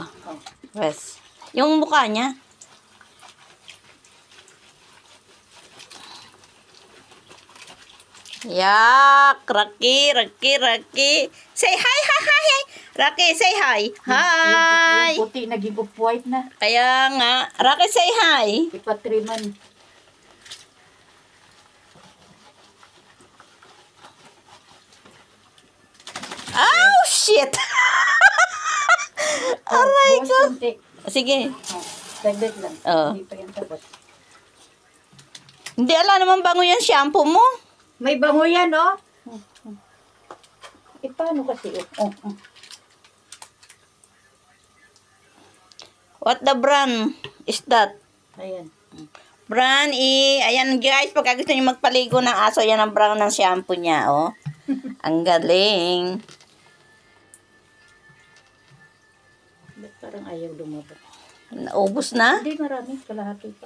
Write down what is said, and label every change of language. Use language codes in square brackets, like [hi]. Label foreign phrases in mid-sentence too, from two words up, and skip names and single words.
[tl] Oh. Yes. Yung mukha niya. Yak! [en] Rocky, Rocky, Rocky. Say hi, hi, hi, hi. Rocky, say hi. Hi! [tl] Yung puti naging off-white na. Kaya nga. [en] Rocky, say hi. Ipatriman. Oh, shit! [tl] Aray buhos ko. konti. Sige. Oh. Saglit lang. Oh. Hindi pa yan tapos. Hindi ala naman bango yan shampoo mo. May bango yan, oh. Eh, paano kasi? Oh. [en] What the brand is that? [tl] Ayan. Brand ayan guys, pagka gusto niyo magpaligo ng aso, yan ang brand ng shampoo niya, oh. Ang galing. Ba't parang ayaw lumabas? Naubos na? Hindi, marami. Kalahati pa.